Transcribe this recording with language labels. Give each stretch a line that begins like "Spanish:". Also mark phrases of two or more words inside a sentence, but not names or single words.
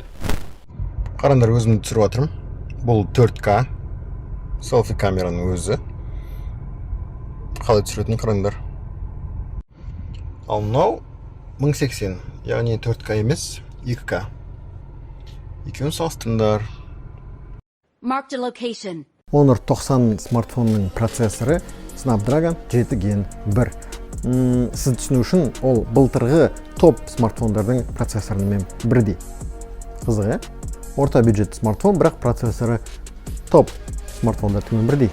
Kazakh: Қараңдар, өзімді түсіріп жатырмын. Бұл 4К селфи камераның өзі. Қалай түсіретінін қараңдар. Ал мынау 1080, яғни 4К емес, 2К. Екеуін салыстырыңдар.
English: Marked a location.
Kazakh: Honor 90 смартфонның процессоры Snapdragon 7 Gen 1. Сіз түсіну үшін ол былтырғы топ смартфондардың процессорымен бірдей. Қызығы, орта бюджетті смартфон, бірақ процессоры топ смартфондардың бірдей.